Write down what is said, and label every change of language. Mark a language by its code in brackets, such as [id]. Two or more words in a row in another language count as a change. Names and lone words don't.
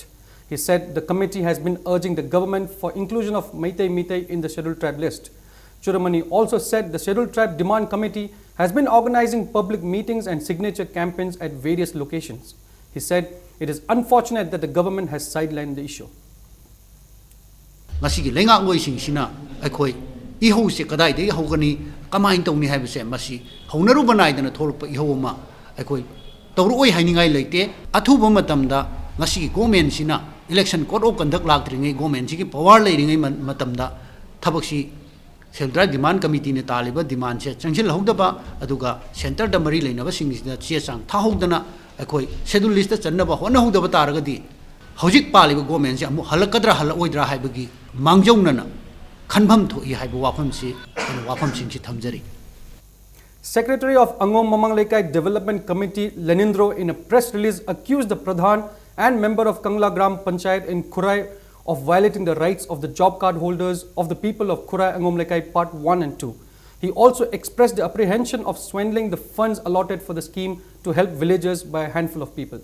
[en] He said the committee has been urging the government for inclusion of Meitei Meitei in the Scheduled Tribe list. Churamani also said the Scheduled Tribe Demand Committee has been organizing public meetings and signature campaigns at various locations. He said it is unfortunate that the government has sidelined the issue. [mni] Masigi lenga ngoi sing sina akhoi iho se kadai de hogani kamain tongni haibse masi honaru banai dana thorpa iho ma akhoi tawroi hainingai leite athuba matamda ngasi government sina [en] election code of conduct [mni] lagtringai government sigi power leiringai matamda thabaksi Central Demand Committee ne taliba demand se changsil hogdaba aduga center da mari leinaba singida che chang thahogdana akhoi [en] schedule list [mni] channaba hona hogdaba taragadi hojik paliba government se amu halakadra haloidra haibagi mangjaunana khanbam thoi haiba wafam si wafam sing si thamjari. [en] Secretary of Angom Mamang Lekai Development Committee Lenindro in a press release accused the Pradhan and member of Kangla Gram Panchayat in Khurai of violating the rights of the job card holders of the people of Khurai Angom Lekai Part 1 and 2. He also expressed the apprehension of swindling the funds allotted for the scheme to help villagers by a handful of people.